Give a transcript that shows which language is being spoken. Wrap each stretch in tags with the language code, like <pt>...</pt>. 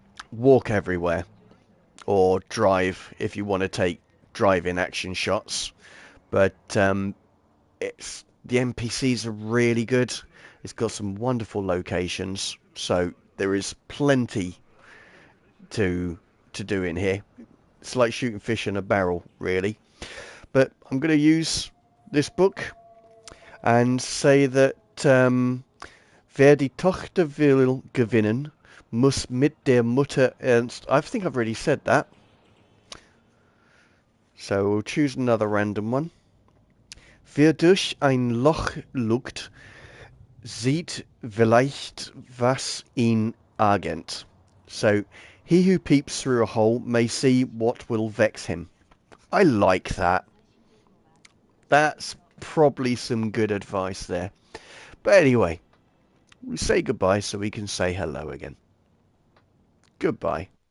<en>Walk everywhere, or drive if you want to take drive-in action shots. But it's the NPCs are really good. It's got some wonderful locations, so there is plenty to do in here. It's like shooting fish in a barrel, really. But I'm going to use this book and say that</en> <de>wer die Tochter will gewinnen, muss mit der Mutter ernst.</de> <en>I think I've already said that. So we'll choose another random one.</en> <de>Wer durch ein Loch lugt, sieht vielleicht was ihn agent.</de> <en>So, he who peeps through a hole may see what will vex him. I like that. That's probably some good advice there. But anyway, we say goodbye so we can say hello again. Goodbye.</en>